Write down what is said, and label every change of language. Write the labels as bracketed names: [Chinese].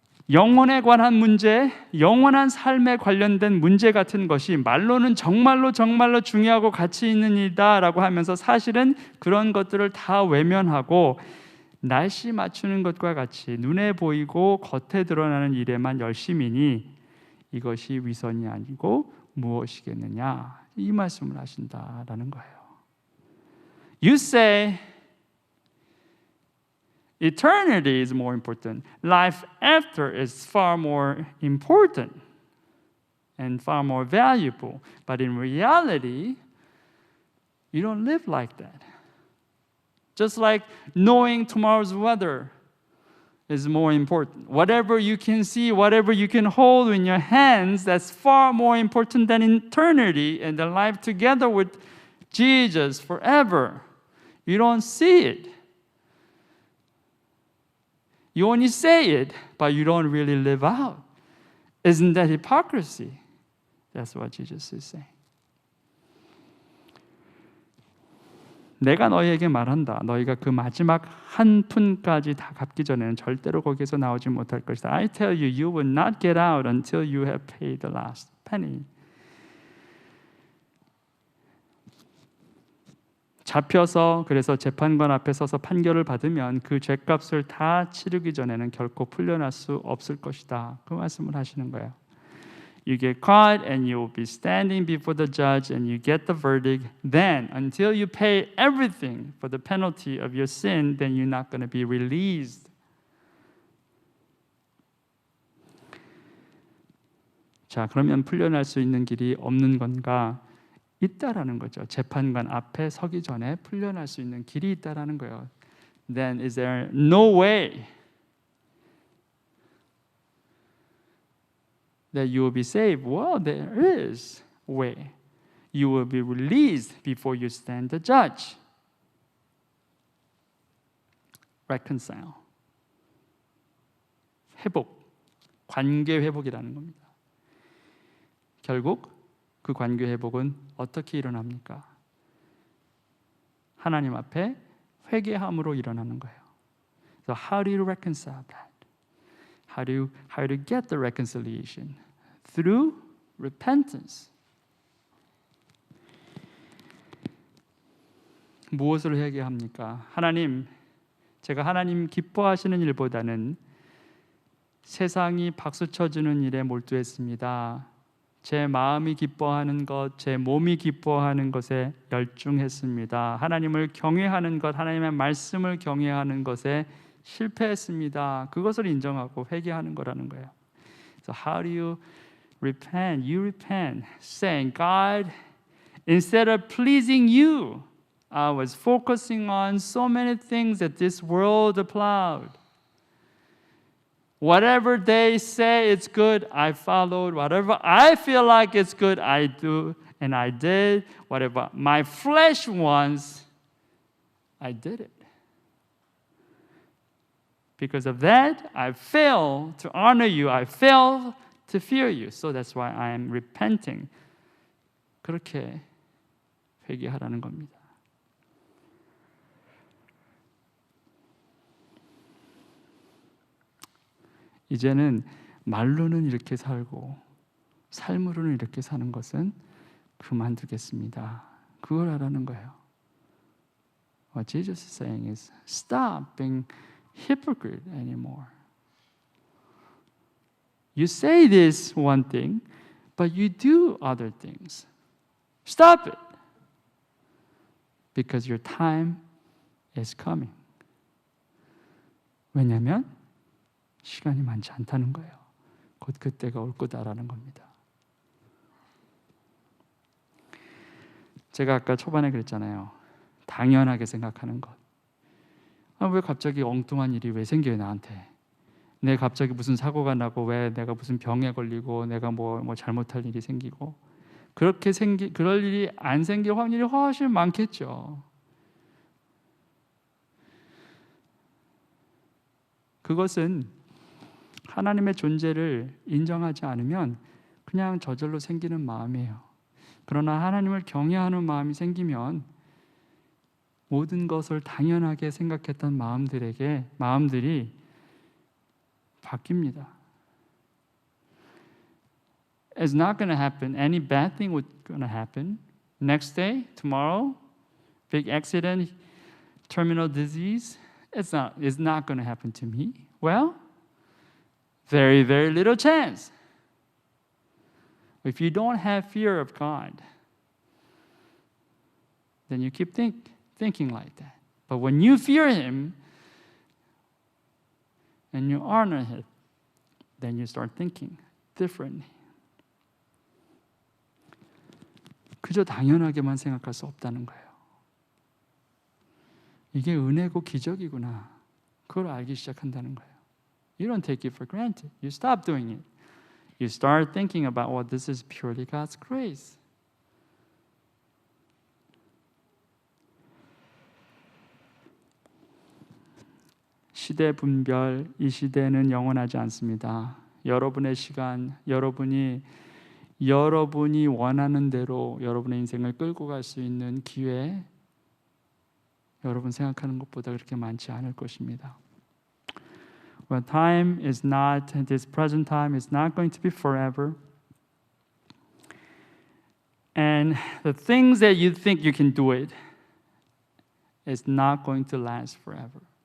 [Korean] 영혼에 관한 문제, 영원한 삶에 관련된 문제 같은 것이 말로는 정말로 중요하고 가치 있는 일이다라고 하면서 사실은 그런 것들을 다 외면하고 날씨 맞추는 것과 같이 눈에 보이고 겉에 드러나는 일에만 열심이니 이것이 위선이 아니고 무엇이겠느냐 이 말씀을 하신다라는 거예요. [English] You say eternity is more important. Life after is far more important and far more valuable. But in reality, you don't live like that. Just like knowing tomorrow's weather is more important. Whatever you can see, whatever you can hold in your hands, that's far more important than eternity and the life together with Jesus forever. You don't see it. You only say it, but you don't really live out. Isn't that hypocrisy? That's what Jesus is saying. [Korean] 내가 너희에게 말한다. 너희가 그 마지막 한 푼까지 다 갚기 전에는 절대로 거기서 나오지 못할 것이다. [English] I tell you, you will not get out until you have paid the last penny. [Korean] 잡혀서 그래서 재판관 앞에 서서 판결을 받으면 그 죄값을 다 치르기 전에는 결코 풀려날 수 없을 것이다. 그 말씀을 하시는 거예요. [English] You get caught and you will be standing before the judge and you get the verdict. Then, until you pay everything for the penalty of your sin, then you're not going to be released. [Korean] 자, 그러면 풀려날 수 있는 길이 없는 건가? 있다라는 거죠. 재판관 앞에 서기 전에 풀려날 수 있는 길이 있다라는 거예요. [English] Then is there no way that you will be saved? Well, there is a way. You will be released before you stand the judge. Reconcile. [Korean] 회복. 관계 회복이라는 겁니다. 결국 그 관계 회복은 어떻게 일어납니까? 하나님 앞에 회개함으로 일어나는 거예요. [English] So how do you reconcile that? How do you get the reconciliation? Through repentance. [Korean] 무엇을 회개합니까? 하나님, 제가 하나님 기뻐하시는 일보다는 세상이 박수 쳐주는 일에 몰두했습니다. 제 마음이 기뻐하는 것, 제 몸이 기뻐하는 것에 열중했습니다. 하나님을 경외하는 것, 하나님의 말씀을 경외하는 것에 실패했습니다. 그것을 인정하고 회개하는 거라는 거예요. [English] So how do you repent? You repent, saying, God, instead of pleasing you, I was focusing on so many things that this world applaud. Whatever they say it's good, I followed. Whatever I feel like it's good, I do, and I did. Whatever my flesh wants, I did it. Because of that, I fail to honor you. I fail to fear you. So that's why I am repenting. [Korean] 그렇게 회개하라는 겁니다. 이제는 말로는 이렇게 살고 삶으로는 이렇게 사는 것은 그만두겠습니다. 그걸 하라는 거예요. [English] What Jesus is saying is stop being hypocrite anymore. You say this one thing, but you do other things. Stop it. Because your time is coming. [Korean] 왜냐하면 시간이 많지 않다는 거예요. 곧 그때가 올 거다라는 겁니다. 제가 아까 초반에 그랬잖아요. 당연하게 생각하는 것. 왜 갑자기 엉뚱한 일이 왜 생겨요 나한테? 내 갑자기 무슨 사고가 나고 왜 내가 무슨 병에 걸리고 내가 뭐 잘못할 일이 생기고 그럴 일이 안 생길 확률이 훨씬 많겠죠. 그것은 하나님의 존재를 인정하지 않으면 그냥 저절로 생기는 마음이에요. 그러나 하나님을 경외하는 마음이 생기면 모든 것을 당연하게 생각했던 마음들이 바뀝니다. [English] It's not going to happen. Any bad thing was going to happen. Next day, tomorrow, big accident, terminal disease. It's not going to happen to me. Well, very, very little chance. If you don't have fear of God, then you keep thinking like that. But when you fear Him and you honor Him, then you start thinking differently. [Korean] 그저 당연하게만 생각할 수 없다는 거예요. 이게 은혜고 기적이구나. 그걸 알기 시작한다는 거예요. [English] You don't take it for granted. You stop doing it. You start thinking about, well, this is purely God's grace. [Korean] 시대 분별, 이 시대는 영원하지 않습니다. 여러분의 시간, 여러분이 원하는 대로 여러분의 인생을 끌고 갈 수 있는 기회, 여러분 생각하는 것보다 그렇게 많지 않을 것입니다. [English] Well, time is not, this present time is not going to be forever. And the things that you think you can do it, is not going to last forever.